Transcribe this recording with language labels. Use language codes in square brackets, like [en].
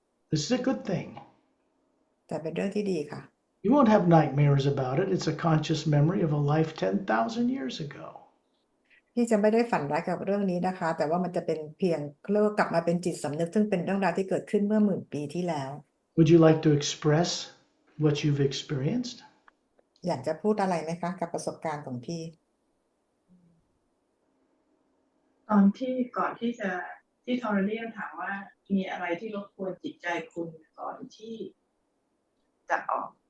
[en] This is a good thing. [th] แต่เป็นเรื่องที่ดีค่ะ [en] You won't have nightmares about it. It's a conscious memory of a life 10,000 years ago. [th] พี่จะไม่ได้ฝันร้ายกับเรื่องนี้นะคะ แต่ว่ามันจะเป็นเพียงเรียกว่ากลับมาเป็นจิตสำนึกซึ่งเป็นเรื่องราวที่เกิดขึ้นเมื่อ10,000 ปีที่แล้ว [en] Would you like to express what you've experienced? [th] อยากจะพูดอะไรไหมคะกับประสบการณ์ของพี่ ตอนที่ก่อนที่จะที่ทอร์เรียนถามว่ามีอะไรที่รบกวนจิตใจคุณก่อนที่จะออก